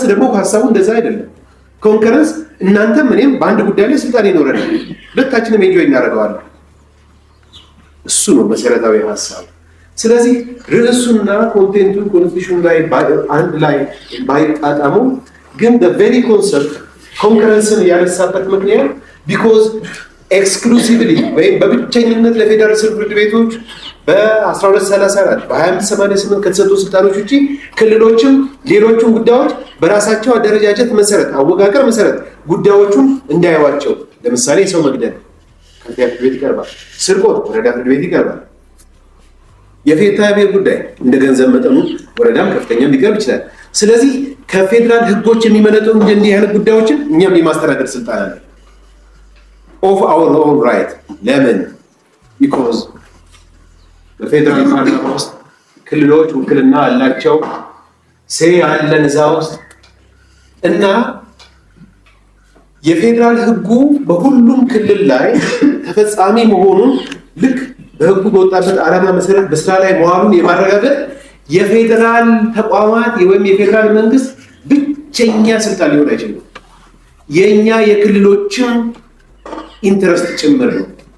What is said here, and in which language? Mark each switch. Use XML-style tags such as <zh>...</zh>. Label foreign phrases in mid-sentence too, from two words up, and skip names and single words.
<am>ደግሞ ሐሳቡ እንደዛ አይደለም። ኮንከረንስ እናንተም እኔም በአንድ ጉዳይ ላይ ስልጣን ይኖረናል፣ ሁለታችንም ኤንጆይ እናደርገዋለን። እሱ ነው መሰረታዊ ሐሳብ። ስለዚህ ርዕሱና ኮንቴንቱን ኮንስቲቱሽን ላይ አንድ ላይ ባይጣጣሙ ግን</am> <en>the very concept</en> <am>ኮንከረንስን ያነሳበት ምክንያት</am> <en>because exclusively</en> <am>ወይም በብቸኝነት ለፌደራል ፍርድ ቤቶች በ1234 በ2588 ከተሰጡ ስልጣኖች ውጪ ክልሎችም ሌሎቹም ጉዳዮች በራሳቸው አደረጃጀት መሰረት አወቃቀር መሰረት ጉዳዮቹን እንዳያዋቸው። ለምሳሌ ሰው መግደል ከፍተኛ ፍርድ ቤት ይቀርባል። ስርቆት ወረዳ ፍርድ ቤት ይቀርባል። የፍትሐ ብሔር ጉዳይ እንደ ገንዘብ መጠኑ ወረዳም ከፍተኛም ሊቀርብ ይችላል። ስለዚህ ከፌደራል ህጎች የሚመነጡ እንዲህ አይነት ጉዳዮችን እኛም የማስተዳደር ስልጣን አለ</am> <en>of our own right።</en> <am>ለምን? because በፌደራል ፓርላማ ውስጥ ክልሎች ውክልና አላቸው፣ ሴ ያለን እዛ ውስጥ እና የፌደራል ህጉ በሁሉም ክልል ላይ ተፈጻሚ መሆኑን ልክ በህጉ በወጣበት ዓላማ መሰረት በስራ ላይ መዋሉን የማረጋገጥ የፌደራል ተቋማት ወይም የፌደራል መንግስት ብቸኛ ስልጣን ሊሆን አይችልም። የኛ የክልሎችም ኢንተረስት ጭምር ነው።</am>